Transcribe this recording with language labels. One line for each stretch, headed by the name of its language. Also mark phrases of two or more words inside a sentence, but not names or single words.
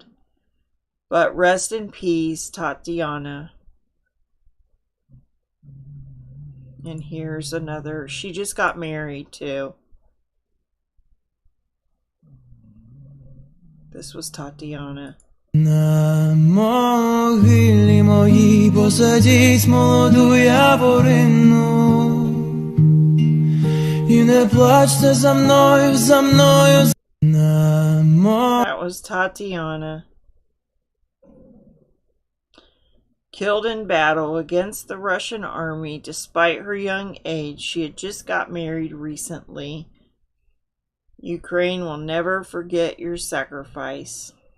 English: But rest in peace, Tatiana. And here's another. She just got married too. This was Tatiana.
Ukrainian: На могилі моїй посадіть молоду яворину і не плачте за мною, за мною.
English: That was Tatiana. Killed in battle against the Russian army despite her young age. She had just got married recently. Ukraine will never forget your sacrifice.